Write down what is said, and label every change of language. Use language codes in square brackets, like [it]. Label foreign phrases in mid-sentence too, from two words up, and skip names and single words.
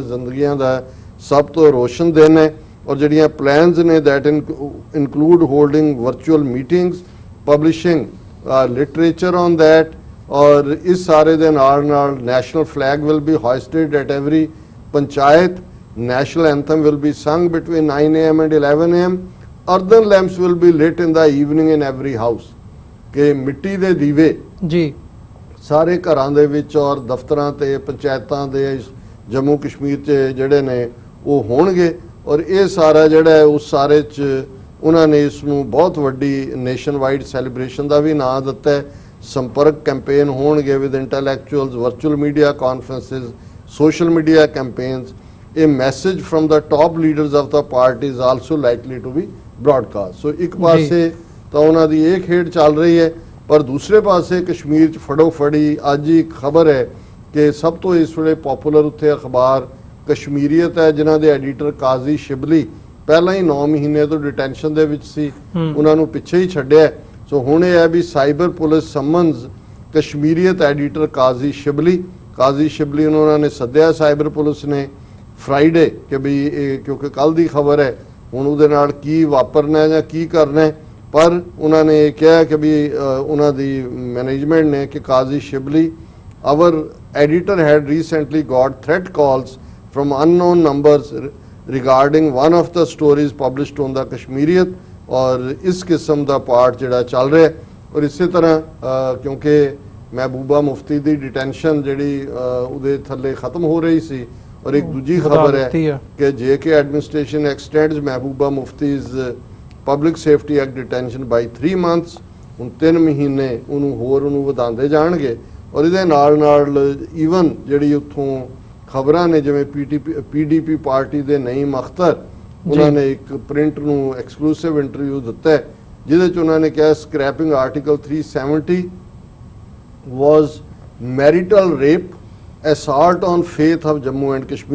[pa] ਜ਼ਿੰਦਗੀਆਂ ਦਾ ਸਭ ਤੋਂ ਰੋਸ਼ਨ ਦਿਨ ਹੈ ਔਰ ਜਿਹੜੀਆਂ ਪਲਾਨਸ ਨੇ [en] that include holding virtual meetings publishing literature on that [pa] ਔਰ ਇਸ ਸਾਰੇ ਦੇ ਨਾਲ [en] national flag will be hoisted at every panchayat, national anthem will be sung between 9 AM and 11 AM, earthen lamps will be lit in the evening in every house [pa] ਕਿ ਮਿੱਟੀ ਦੇ ਦੀਵੇ ਜੀ ਸਾਰੇ ਘਰਾਂ ਦੇ ਵਿੱਚ ਔਰ ਦਫ਼ਤਰਾਂ ਤੇ ਪੰਚਾਇਤਾਂ ਦੇ ਜੰਮੂ ਕਸ਼ਮੀਰ 'ਚ ਜਿਹੜੇ ਨੇ ਉਹ ਹੋਣਗੇ ਔਰ ਇਹ ਸਾਰਾ ਜਿਹੜਾ ਉਸ ਸਾਰੇ 'ਚ ਉਹਨਾਂ ਨੇ ਇਸ ਨੂੰ ਬਹੁਤ ਵੱਡੀ [en] nation wide celebration [pa] ਦਾ ਵੀ ਨਾਂ ਦਿੱਤਾ ਹੈ। ਸੰਪਰਕ ਕੈਂਪੇਨ ਹੋਣਗੇ [en] with intellectuals, virtual media conferences, social media campaigns. A message from the top leaders of the party is also likely to be broadcast. [pa] So ਇੱਕ ਪਾਸੇ ਤਾਂ ਉਹਨਾਂ ਦੀ ਇਹ ਖੇਡ ਚੱਲ ਰਹੀ ਹੈ ਪਰ ਦੂਸਰੇ ਪਾਸੇ ਕਸ਼ਮੀਰ 'ਚ ਫੜੋ ਫੜੀ ਅੱਜ ਹੀ ਖਬਰ ਹੈ ਕਿ ਸਭ ਤੋਂ ਇਸ ਵੇਲੇ ਪਪੂਲਰ ਉੱਥੇ ਅਖਬਾਰ ਕਸ਼ਮੀਰੀਅਤ ਹੈ ਜਿਨ੍ਹਾਂ ਦੇ ਐਡੀਟਰ ਕਾਜ਼ੀ ਸ਼ਿਬਲੀ ਪਹਿਲਾਂ ਹੀ 9 ਮਹੀਨੇ ਤੋਂ ਡਿਟੈਂਸ਼ਨ ਦੇ ਵਿੱਚ ਸੀ, ਉਹਨਾਂ ਨੂੰ ਪਿੱਛੇ ਹੀ ਛੱਡਿਆ। ਸੋ ਹੁਣ ਇਹ ਹੈ ਵੀ [en] cyber police summons Kashmiriyat editor Kazi Shibli [pa] ਨੂੰ ਉਹਨਾਂ ਨੇ ਸੱਦਿਆ ਸਾਈਬਰ ਪੁਲਿਸ ਨੇ ਫਰਾਈਡੇ ਕਿ ਵੀ ਇਹ ਕਿਉਂਕਿ ਕੱਲ ਦੀ ਖਬਰ ਹੈ ਹੁਣ ਉਹਦੇ ਨਾਲ ਕੀ ਵਾਪਰਨਾ ਹੈ ਜਾਂ ਕੀ ਕਰਨਾ ਹੈ। ਪਰ ਉਹਨਾਂ ਨੇ ਇਹ ਕਿਹਾ ਕਿ ਵੀ ਉਹਨਾਂ ਦੀ ਮੈਨੇਜਮੈਂਟ ਨੇ ਕਿ ਕਾਜ਼ੀ ਸ਼ਿਬਲੀ [en] our editor had recently got threat calls from unknown numbers regarding one of the stories published on the Kashmiriyat [pa] ਔਰ ਇਸ ਕਿਸਮ ਕਾ ਪਾਰਟ ਜਿਹੜਾ ਚਲ ਰਹਾ ਹੈ। ਔਰ ਇਸੀ ਤਰ੍ਹਾਂ ਕਿਉਂਕਿ ਮਹਿਬੂਬਾ ਮੁਫ਼ਤੀ ਕੀ ਡਿਟੈਂਸ਼ਨ ਜਿਹੜੀ ਉਹਦੇ ਥੱਲੇ ਖ਼ਤਮ ਹੋ ਰਹੀ ਸੀ ਔਰ ਏਕ ਦੂਜੀ ਖ਼ਬਰ ਹੈ ਕਿ [en] JK administration extends Mehbooba Mufti's public safety act detention by 3 months [pa] ਹੁਣ 3 ਮਹੀਨੇ ਉਹਨੂੰ ਹੋਰ ਉਹਨੂੰ ਵਧਾਉਂਦੇ ਜਾਣਗੇ। ਔਰ ਇਹਦੇ ਨਾਲ ਈਵਨ ਜਿਹੜੀ ਉੱਥੋਂ ਖਬਰਾਂ ਨੇ ਜਿਵੇਂ PDP ਪਾਰਟੀ ਦੇ ਨਈਮ ਅਖਤਰ ਉਹਨਾਂ ਨੇ ਇੱਕ ਪ੍ਰਿੰਟ ਨੂੰ [en] exclusive interview [pa] ਦਿੱਤਾ ਹੈ ਜਿਹਦੇ ਚ ਉਹਨਾਂ ਨੇ ਕਿਹਾ [en] scrapping Article 370 was marital rape assault on faith of Jammu and Kashmir.